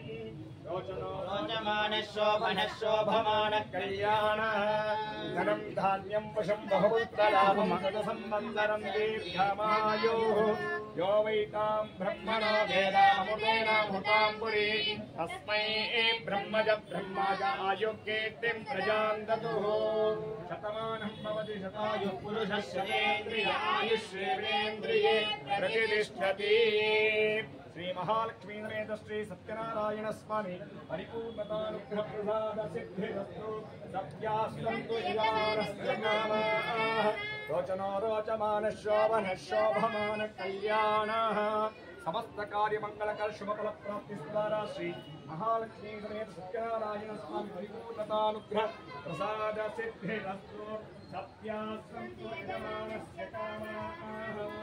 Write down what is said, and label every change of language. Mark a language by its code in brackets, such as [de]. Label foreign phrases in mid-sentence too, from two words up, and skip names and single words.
[sa] रोचमानः कल्याणः धनं धान्यं वशं बहुपुत्रलाभं सदसंवत्सरं दीर्घमायुः यो वैतां ब्रह्मणो वेदामृतेनामृतां पुरी तस्मै ब्रह्मज ब्रह्मज आयुर्कीर्तिं प्रजां ददुः शतमानं भवति शतायुः पुरुषस्य इन्द्रिय आयुष्येन्द्रिये प्रतिष्ठति శ్రీ మహాలక్ష్మీ సమేత శ్రీ సత్యనారాయణ స్వామి పరిపూర్ణతానుగ్రహ ప్రసాద సిద్ధిరస్తు సత్యాస్తంతు యజమానస్య నామాః రోచనో రోచమాన శోభన శోభమాన కళ్యాణః సమస్త కార్యమంగళకర శుభఫల ప్రాప్తి ద్వారా శ్రీ మహాలక్ష్మీ సమేత సత్యనారాయణ స్వామి పరిపూర్ణతానుగ్రహ ప్రసాద సిద్ధిరస్తు సత్యాస్తంతు యజమానస్య కామాః.